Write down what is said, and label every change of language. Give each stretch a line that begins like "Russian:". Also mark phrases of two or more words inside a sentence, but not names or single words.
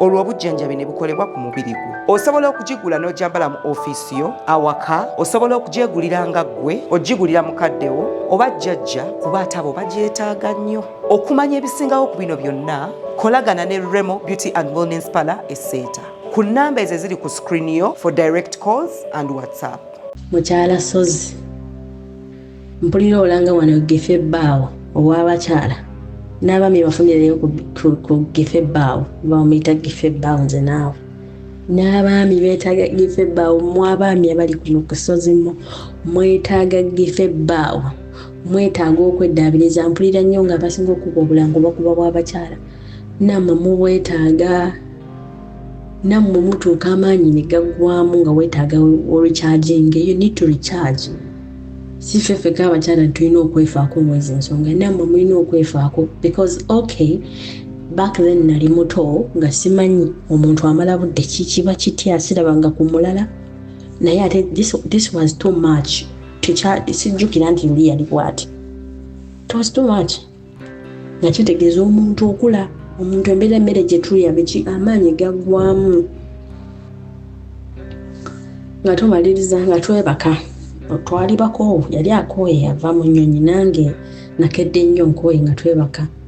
Ganda: Olwo obujjanjabi ne bukolebwa ku mubiri gwo. Osobola okugigula n'ogyambala mu ofiisi yo, awaka, osobola okugyegulira nga ggwe, ogigulira mukadde wo, oba jjajja, kuba ate abo bagyetaaga nnyo. Okumanya ebisingawo ku bino byonna, kolagana ne Remo Beauty and Wellness Parlour e Center. Ku nnamba ezo eziri ku screen yo
English: for direct calls and WhatsApp.
Ganda: Mukyala Sozi. Mpulira olanga wano Giffey Bbaawo ow'abakyala. N'abaami bafunireyo ku, ku, ku Giffey Bbaawo, bamuyita Giffey Bbaawo nze naawe. N'abaami beetaaga Giffey Bbaawo, mmwe abaami abali kuno ku Ssozi mo, mwetaaga Giffey Bbaawo. Mwetaaga okweddaabiriza. Mpulira nnyo nga basinga okukuba obulango bakuba bw'abakyala. Nammwe mubwetaaga, nammwe mutuuka amaanyi ne gaggwamu nga weetaaga o-, recharging.
English: You need to recharge.
Ganda: Si ffe ffeka abakyala tulina okwefaako mwezi ensonga, nammwe mulina okwefaako
English: because, okay, back then
Ganda: nali muto nga simanyi omuntu amala budde ki, kiba kitya, sirabanga ku mulala. Naye ate
English: this, this was too much.
Ganda: Tekya-, sijjukira nti luli yali bw'ati.
English: It was too much.
Ganda: Nga kitegeeza omuntu okula, omuntu embeera emmere gye tulya, biki, amaanyi gaggwamu. Nga tumaliriza, nga twebaka. Twali bakoowu, yali akooye, ava mu nnyonyi, nange nakedde nnyo nkooye nga twebaka.